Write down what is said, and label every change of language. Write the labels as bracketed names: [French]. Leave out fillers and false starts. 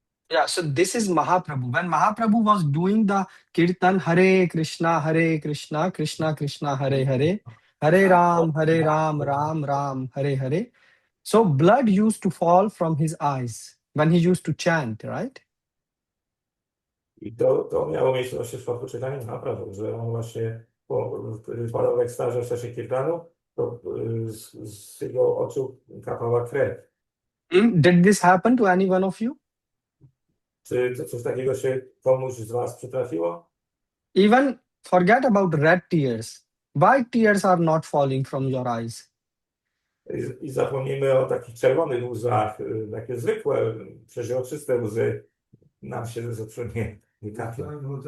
[English] Yeah, so this is Mahaprabhu. When Mahaprabhu was doing the kirtan Hare Krishna, Krishna Krishna, Hare Hare, Hare Ram, Ram Ram, Hare Hare. So blood used to fall from his eyes when he used to chant, right? [Polish] I to miało miejsce właśnie w przypadku czytania Mahaprabhu, że on właśnie wpadał w ekstazie w czasie kirtanu, to z jego oczu kapała krew. [English] Did this happen to any one of you? [Polish] Czy coś takiego się komuś z was przytrafiło? [English] Even forget about red tears. White tears are not falling from your eyes. [Polish] I zapomnijmy o takich czerwonych łzach, takie zwykłe, przeźroczyste łzy nam się z oczu nie kapią.